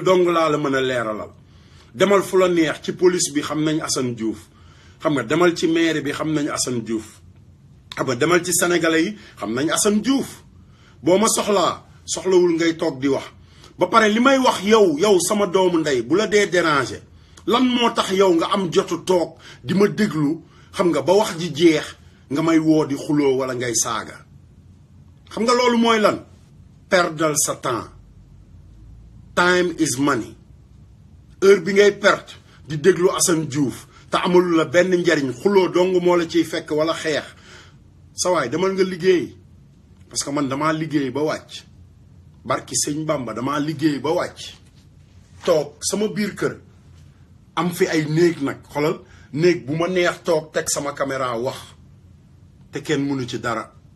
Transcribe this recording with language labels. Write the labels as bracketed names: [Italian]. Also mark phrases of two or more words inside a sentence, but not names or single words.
[Wolof] dong laa la mën a leeralal demal fu la neex ci police bi xam nañ Assane Diouf xam nga demal ci maire bi xam nañ Assane Diouf xam nga demal ci sénégalais yi xam nañ Assane Diouf boo ma soxlawul ngay toog di wax ba pare li may wax yow sama doomu ndey bu la dee déranger lan moo tax yow nga am jotu toog di ma déglu xam nga ba wax ji jeex nga may woo di xuloo wala ngay saaga xam nga loolu mooy lan perdal sa temps [English] time is money [Wolof] heure bi ngay perte di déglu Assane Diouf te amalu la benn njariñ xuloo dong moo la ciy fekk wala xeex sa waay demal nga liggéey [French] parce que [Wolof] man damaa liggéey ba wàcc barki sëñ Bamba damaa liggéey ba wàcc toog sama biir kër am fi ay néeg nag xolal néeg bu ma neex toog teg sama caméra wax te kenn mënu ci dara